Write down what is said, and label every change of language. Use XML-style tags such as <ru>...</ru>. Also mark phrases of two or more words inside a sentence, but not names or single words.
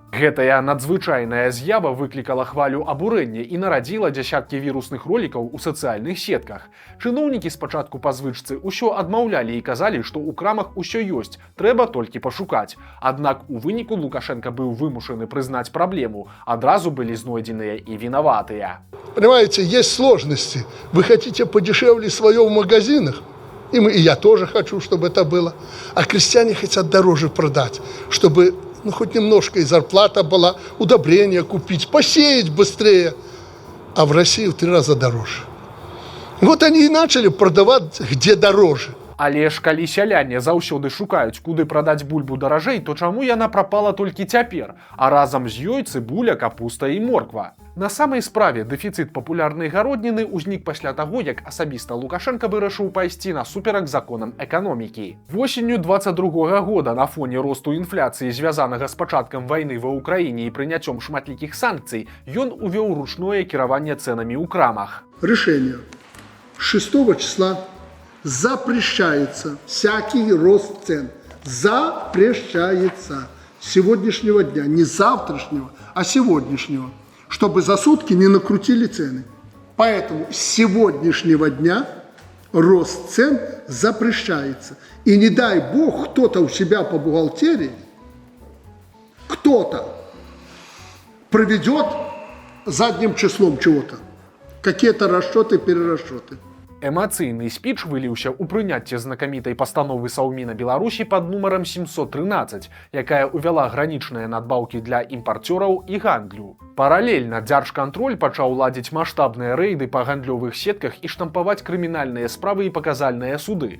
<be>Гэтая надзвычайная з'ява выклікала хвалю абурэння і нарадзіла дзясяткі вірусных ролікаў у сацыяльных сетках. Чыноўнікі спачатку па звычцы ўсё адмаўлялі і казалі, што ў крамах усё ёсць, трэба толькі пашукаць. Аднак у выніку Лукашенко быў вымушаны прызнаць праблему, адразу</be> <ru>были знойденные и виноватые. Понимаете, есть сложности. Вы хотите подешевле свое в магазинах, и я тоже хочу, чтобы это было. А крестьяне хотят дороже продать, чтобы хоть немножко и зарплата была, удобрения купить, посеять быстрее. А в России в 3 раза дороже. Вот они и начали продавать где дороже.</ru> <be>Але ж калі сяляне заўсёды шукаюць, куды прадаць бульбу даражэй, то чаму яна прапала толькі цяпер, а разам з ёй цыбуля, капуста і морква? На самай справе дэфіцыт папулярнай гародніны ўзнік пасля таго, як асабіста Лукашенко вырашыў пайсці насуперак законам эканомікі. Восенню 22 года на фоне росту інфляцыі, звязанага з пачаткам вайны ва ўкраіне і прыняццём шматлікіх санкцый, ён увёў ручное кіраванне цэнамі ў крамах.</be> <ru>Решение 6 числа запрещается всякий рост цен. Запрещается. С сегодняшнего дня. Не завтрашнего, а сегодняшнего. Чтобы за сутки не накрутили цены. Поэтому с сегодняшнего дня рост цен запрещается. И не дай бог кто-то у себя по бухгалтерии, кто-то проведет задним числом чего-то. Какие-то расчеты, перерасчеты.</ru> <be>Эмацыйны спіч выліўся ў прыняцце знакамітай пастановы Саўміна Беларусі пад нумарам 713, якая ўвяла гранічныя надбаўкі для імпарцёраў і гандлю. Паралельна Дзяржкантроль пачаў ладзіць маштабныя рэйды па гандлёвых сетках і штампаваць крымінальныя справы і паказальныя суды.</be>